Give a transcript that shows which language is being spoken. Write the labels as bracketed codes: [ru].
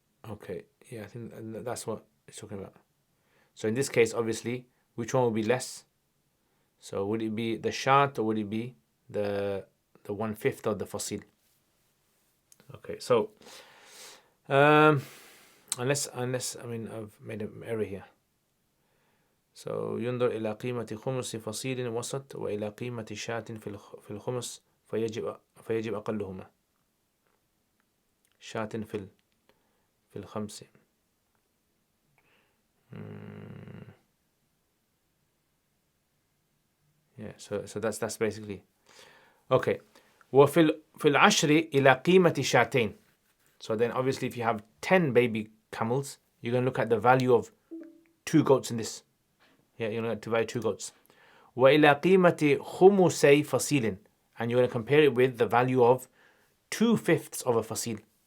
[en] Okay, yeah, I think that's what it's talking about. So in this case, obviously, which one would be less? So would it be the shat or would it be the 1/5 of the fasil? Okay, so unless I mean I've made an error here. [ar] So ينظر إلى قيمة خمس فصيل وسط وإلى قيمة شاة في الخمس فيجب أقلهما. شاة في الخمس. [en] Yeah, so that's basically okay. [ar] وفي العشر إلى قيمة شاتين. [en] So then obviously if you have 10 baby camels, you're going to look at the value of 2 goats in this. Yeah, you're going to divide 2 goats. [ar] وإلى قيمة خمسي فصيل. [en] And you're going to compare it with the value of 2/5 of a fasil.